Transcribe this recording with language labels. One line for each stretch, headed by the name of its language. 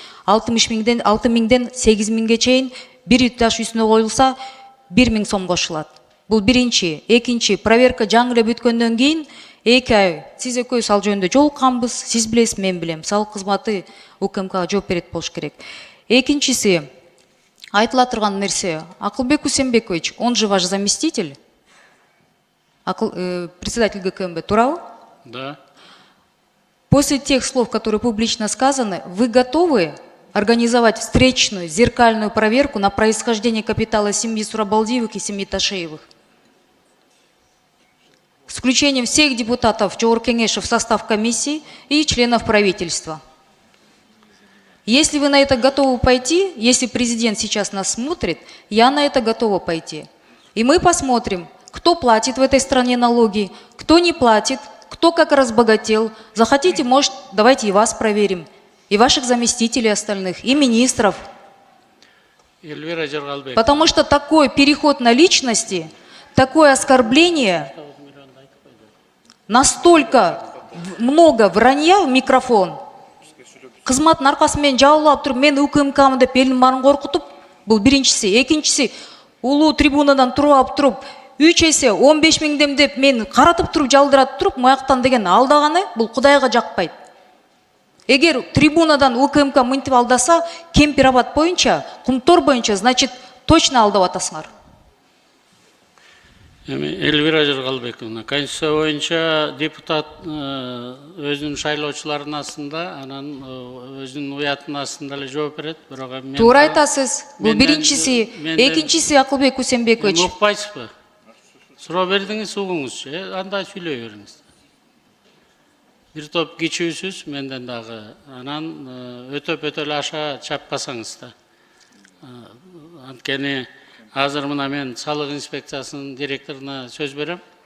Kyrgyz: 6 миңден 8 000ге чейин бир этаж үстүнө коюлса 1 000 сом кошулат. Бул биринчи. Экинчи, проверка жаңы эле бүткөндөн кийин 2 ай сиз экөөбүз ал жөнүндө жолукканбыз, сиз билесиз, мен билем. Салык кызматы УКМКга жооп берет болуш керек. Экинчиси, айтыла турган нерсе, Акылбек Усенбекович,
Russian: он же ваш заместитель, председатель ГКМБ,
Kyrgyz: туурабы?
Russian: Да. После тех слов, которые публично сказаны, вы готовы организовать встречную, зеркальную проверку на происхождение капитала семьи Сурабалдиевых и семьи Ташеевых? С включением всех депутатов Жогорку-Кеңеш в состав комиссии и членов правительства. Если вы на это готовы пойти, если президент сейчас нас смотрит, я на это готова пойти. И мы посмотрим, кто платит в этой стране налоги, кто не платит, кто как разбогател. Захотите, может, давайте и вас проверим. и ваших заместителей остальных, и министров. Эльвира Жыргалбек. Потому что такой переход на личности, такое оскорбление, настолько много вранья в микрофон.
Kyrgyz: Кызматтын аркасымен жабылып туруп, мен УКМКмын деп элдин баарын коркутуп, бул биринчиси. Экинчиси, улуу трибунадан туруп туруп, 3 эсе 15 миңдем деп мен каратып туруп жалдырат туруп, маяктан деген алдаганы бул Кудайга жакпайт. Эгер трибунадан УКМК мынтип алдаса, Кемпир-Абад боюнча, Кумтор боюнча,
Russian: значит, точно
Kyrgyz: алдап атасыңар. Эльвира Жыргалбековна, Конституция боюнча депутат өзүнүн шайлоочуларынын астында, анан өзүнүн уятынын астында эле жооп берет. Бирок мен Туура айтасыз. Бул биринчиси, экинчиси Акылбек Кусенбекович. Укпайсызбы? Суроо бердиңиз, угуңузчу, андай сүйлөй бериңиз. Бир топ кичүүсүз, менден дагы. Анан өтөп эле аша чаппасаңыз да. Анткени азыр мына мен салык инспекциясынын директоруна сөз берем.